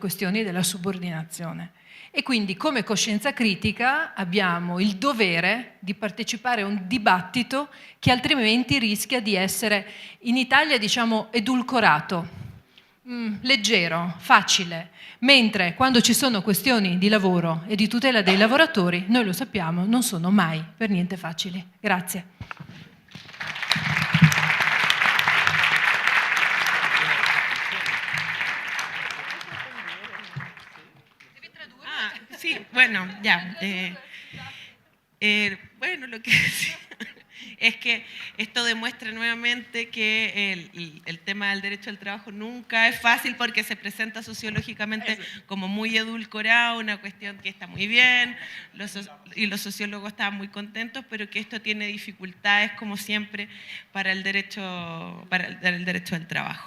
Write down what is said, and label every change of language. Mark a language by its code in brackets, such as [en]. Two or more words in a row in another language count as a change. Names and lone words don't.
[it] questioni della subordinazione e quindi come coscienza critica abbiamo il dovere di partecipare a un dibattito che altrimenti rischia di essere in Italia diciamo edulcorato, leggero, facile, mentre quando ci sono questioni di lavoro e di tutela dei lavoratori, noi lo sappiamo, non sono mai per niente facili. Grazie. [es] Sí, bueno, ya. Bueno, lo que decía es que esto demuestra nuevamente que el tema del derecho al trabajo nunca es fácil porque se presenta sociológicamente como muy edulcorado, una cuestión que está muy bien, y los sociólogos estaban muy contentos, pero que esto tiene dificultades, como siempre, para el derecho al trabajo.